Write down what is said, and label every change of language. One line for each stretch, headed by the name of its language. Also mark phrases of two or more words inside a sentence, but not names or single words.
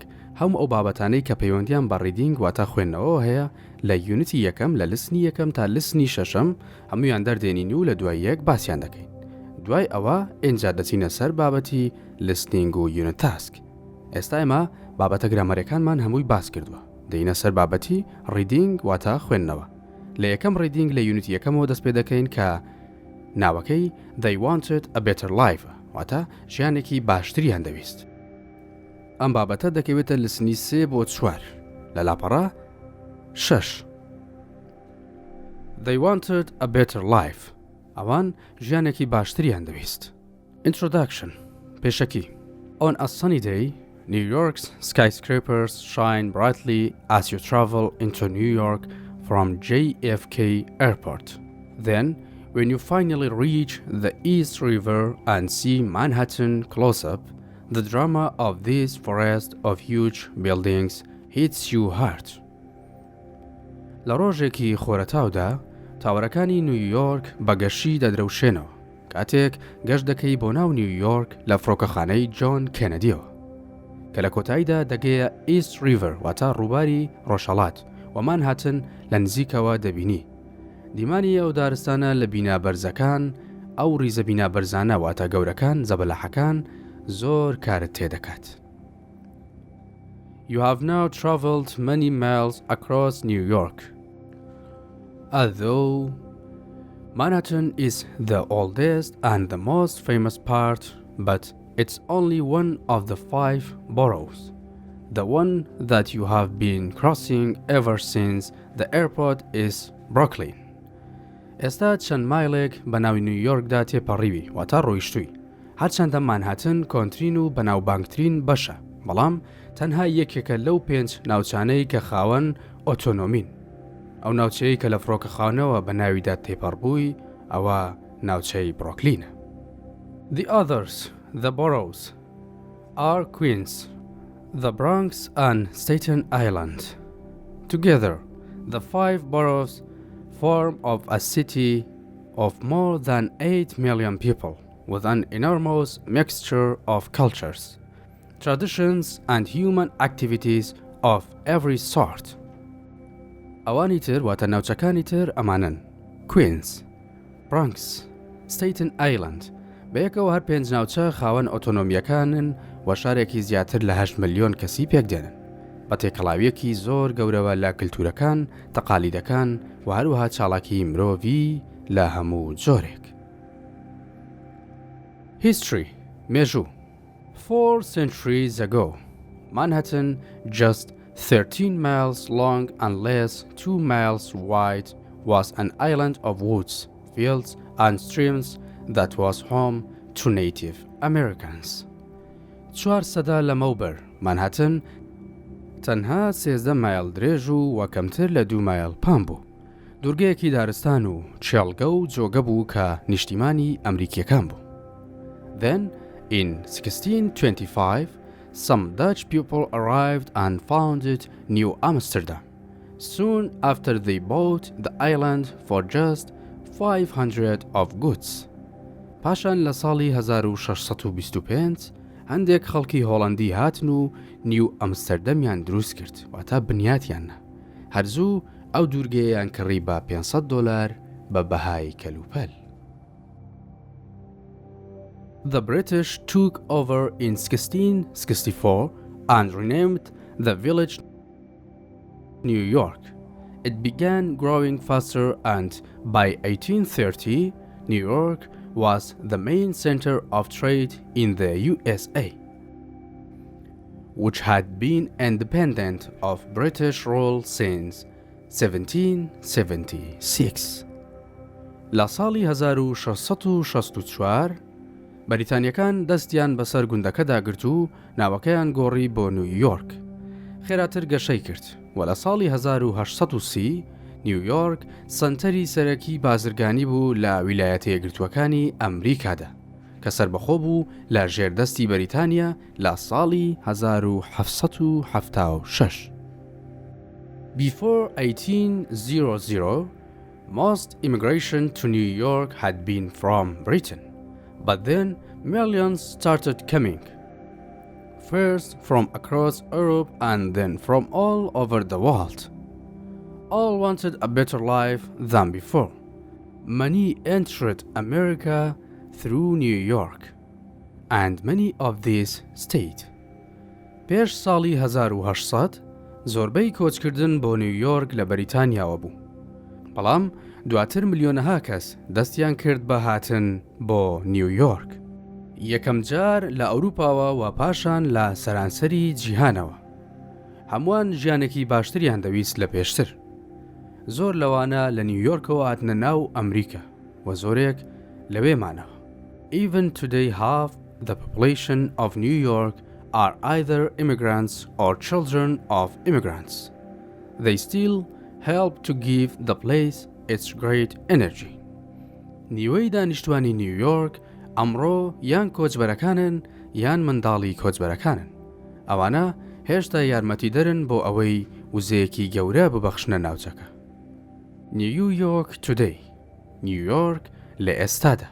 Central Kurdish: هەموو ئەو بابەتانەی کە پەیوەندیان بە ریدینگ واتە خوێندنەوە هەیە لە یونیتی یەکەم لە لسنی یەکەم تا لسنی شەشەم هەمویان دەردێنین و لە دوای یەک باسییان دەکەین. دوای ئەوە ئینجا دەچینە سەر بابەتی لیسنینگ و
English: unit task.
Central Kurdish: ئێستا ئێمە بابەتە گرامەرەکانمان هەمووی باس کردووە. دەینە سەر بابەتی ریدینگ واتە خوێندنەوە. لە یەکەم ریدینگ لە یونیتی یەکەمەوە دەست پێ دەکەین کە ناوەکەی
English: They wanted a better life
Central Kurdish: واتە ژیانێکی باشتریان دەویست. ئەم بابەتە دەکەوێتە لسنی 3 بۆ 4 لە لاپەڕە 6.
English: They wanted a better life.
Central Kurdish: ئەوان ژیانێکی باشتریان دەویست.
English: Introduction. پێشەکی. On a sunny day, New York's skyscrapers shine brightly as you travel into New York from JFK Airport. Then, when you finally reach the East River and see Manhattan close up, the drama of this forest of huge buildings hits you hard.
Central Kurdish: لە ڕۆژێکی خۆرەتاودا تاوەرەکانی نیویۆرک بەگەشی دەدرەوشێنەوە کاتێک گەشت دەکەی بۆ ناو نیویۆرک لە فڕۆکەخانەی جۆن کێنەدیەوە کە لە کۆتاییدا دەگەیە ئیست ریڤر واتە ڕووباری ڕۆژهەڵات و مانهاتن لە نزیکەوە دەبینی. دیمانی ئەو دارستانە لە بینابەرزەکان ئەو ریزە بینابەرزانە واتە گەورەکان زەبەلاحەکان زۆر کارت تێدەکات.
English: You have now traveled many miles across New York. Although Manhattan is the oldest and the most famous part, but it's only one of the 5 boroughs. The one that you have been crossing ever since the airport is Brooklyn.
Central Kurdish: ئێستا چەند مایلێک بە ناوی نیویۆرکدا تێپەڕیوی واتە ڕۆیشتووی. هەرچەندە مانهاتن کۆنترین و بەناوبانگترین بەشە، بەڵام تەنها یەکێکە لەو 5 ناوچانەی کە خاوەن ئۆتۆنۆمین. ئەو ناوچەیە کە لە فڕۆکەخانەوە بە ناویدا تێپەڕبووی ئەوە ناوچەی بڕۆکلینە.
English: The others, the boroughs, are Queens, the Bronx and Staten Island. Together, the 5 boroughs form of a city of more than 8 million people with an enormous mixture of cultures, traditions and human activities of every sort.
Central Kurdish: ئەوانی تر واتە ناوچەکانی تر ئەمانن: Queens, Bronx, Staten Island. بەیەکەوە هەر 5 ناوچە خاوەن ئۆتۆنۆمیەکانن و شارێکی زیاتر لە 8 ملیۆن کەسی پێکدێنن بە تێکەڵاویەکی زۆر گەورەوە لە کلتورەکان، تەقالیدەکان و هەروەها چاڵاکی مرۆڤی لە هەموو جۆرێک.
English: History. مێژوو. 4 centuries ago, Manhattan, just 13 miles long and less 2 miles wide, was an island of woods, fields and streams that was home to Native Americans.
Central Kurdish: 4 سەدا لەمەوبەر مانهاتن تەنها 13 مایل درێژ و کەمتر لە 2 مایل پام بوو. دوورگەیەکی دارستان و چێڵگە و جۆگە بوو کە نیشتیمانی ئەمریکیەکان بوو.
English: Then, in 1625, some Dutch people arrived and founded New Amsterdam. Soon after they bought the island for just 500 of goods.
Central Kurdish: پاشان لە ساڵی 1625 هەندێک خەڵکی هۆڵەندی هاتن و نیو ئەمستەردەمیان دروست کرد واتە بنیاتیانە. هەرزوو ئەو دوورگەیەیان کڕی بە $500 بە بەهای کەلوپەل.
English: The British took over in 1664 and renamed the village New York. It began growing faster and by 1830 New York was the main center of trade in the USA, which had been independent of British rule since 1776.
Central Kurdish: لە ساڵی 1664 بەریتانیەکان دەستیان بەسەر گوندەکەدا گرت و ناوەکەیان گۆڕی بۆ نیویۆرک. خێراتر گەشەی کرد و لە ساڵی 1830 نیویۆرک سەنتەری سەرەکی بازرگانی بوو لە ویلایەتە یەکگرتووەکانی ئەمریکادا کە سەربەخۆ بوو لە ژێردەستی بەریتانیا لە ساڵی 1776.
English: Before 1800, Most immigration to New York had been from Britain, but then millions started coming. First from across Europe and then from all over the world. All wanted a better life than before. Many entered America through New York, and many of these stayed.
Central Kurdish: پێش ساڵی 1800 زۆربەی کۆچکردن بۆ نیویۆرک لە بەریتانیاوە بوو. بەڵام دواتر ملیۆنەها کەس دەستیان کرد بە هاتن بۆ نیویۆرک. یەکەم جار لە ئەوروپاوە و پاشان لە سەرانسەری جیهانەوە. هەمووان ژیانێکی باشتریان دەویست لە پێشتر. زۆر لەوانە لە نیویۆرکەوە هاتنە ناو ئەمریکا و زۆرێک لەوێمانەوە.
English: Even today half the population of New York are either immigrants or children of immigrants. They still help to give the place its great energy.
Central Kurdish: نیوەی دانیشتوانی نیویۆرک ئەمڕۆ یان کۆچبەرەکانن یان منداڵی کۆچبەرەکانن. ئەوانە هێشتا یارمەتی دەرن بۆ ئەوەی وزەیەکی گەورە ببەخشنە ناوچەکە. New York today. New York لە ئێستادا.